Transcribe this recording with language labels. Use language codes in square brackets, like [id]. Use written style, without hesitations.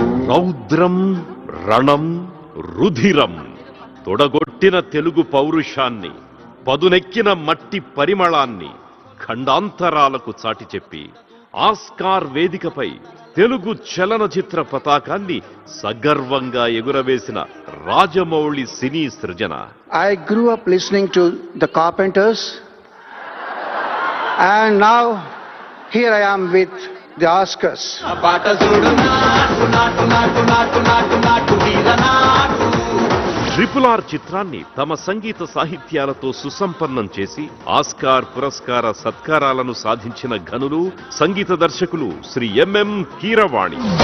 [te] రౌద్రం రణం రుధిరం తొడగొట్టిన తెలుగు పౌరుషాన్ని, పదునెక్కిన మట్టి పరిమళాన్ని ఖండాంతరాలకు చాటి చెప్పి ఆస్కార్ వేదికపై తెలుగు చలనచిత్ర పతాకాన్ని సగర్వంగా ఎగురవేసిన రాజమౌళి సినీ సృజన. [en] I grew up listening to the Carpenters, and now here I am with the Oscars. [te] RRR చిత్రాన్ని తమ సంగీత సాహిత్యాలతో సుసంపన్నం చేసి ఆస్కార్ పురస్కార సత్కారాలను సాధించిన ఘనులు సంగీత దర్శకులు శ్రీ ఎంఎం కీరవాణి.